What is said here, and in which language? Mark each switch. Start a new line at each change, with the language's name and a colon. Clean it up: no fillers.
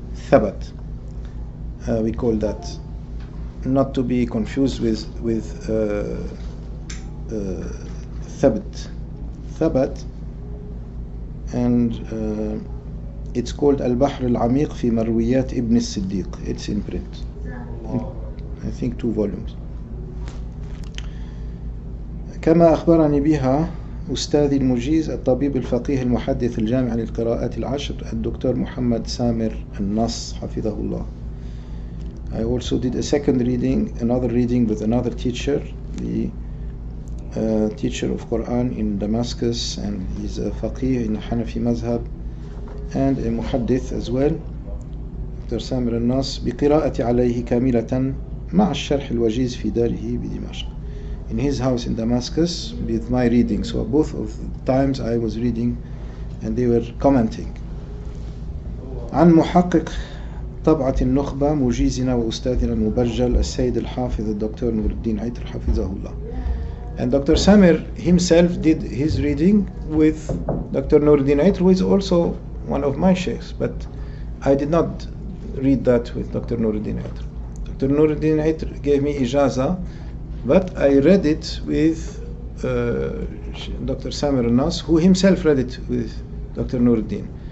English: Thabat, we call that, not to be confused with Thabat. Thabat, and it's called Al-Bahr al-Amiq fi Marwiyat Ibn al-Siddiq. It's in print, I think 2 volumes.
Arabic: كما أخبرني بها أستاذي المجيز الطبيب الفقيه المحدث الجامع للقراءات العشر الدكتور محمد سامر النص حفظه الله.
English: I also did a second reading, another reading with another teacher, the teacher of Quran in Damascus, and he's a faqih in Hanafi mazhab and a muhaddith as well, Dr.
Arabic: Samir al-Nas, بقراءة عليه كاملة مع الشرح الوجيز في داره بدمشق,
English: in his house in Damascus with my reading. So both of the times I was reading and they were commenting.
Arabic: عن محقق طبعة النخبة مجيزنا وأستاذنا المبجل السيد الحافظ الدكتور نور الدين عيتر حفظه الله.
English: And Dr. Samir himself did his reading with Dr. Nur al-Din Aitr, who is also one of my sheikhs, but I did not read that with Dr. Nur al-Din Aitr. Dr. Nur al-Din Aitr gave me ijaza, but I read it with Dr. Samir al-Nas, who himself read it with Dr. Nuruddin.